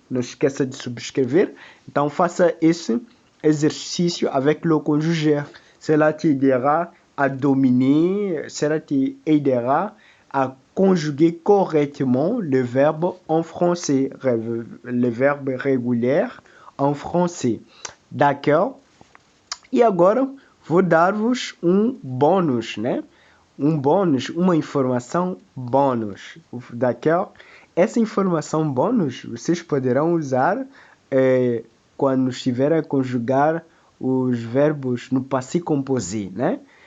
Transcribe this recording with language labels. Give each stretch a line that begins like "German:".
Portuguese: Não esqueça de subscrever. Então, faça esse exercício
French: avec le conjugaire. Cela te aidera à dominer, cela te aidera à conjuguer correctement le verbe en français, le verbe régulier en français. D'accord?
Portuguese: E agora vou dar-vos um bônus, né? Um bônus, uma informação bônus.
French: D'accord?
Portuguese: Essa informação bônus vocês poderão usar quando estiverem a conjugar os verbos no passé composé, né?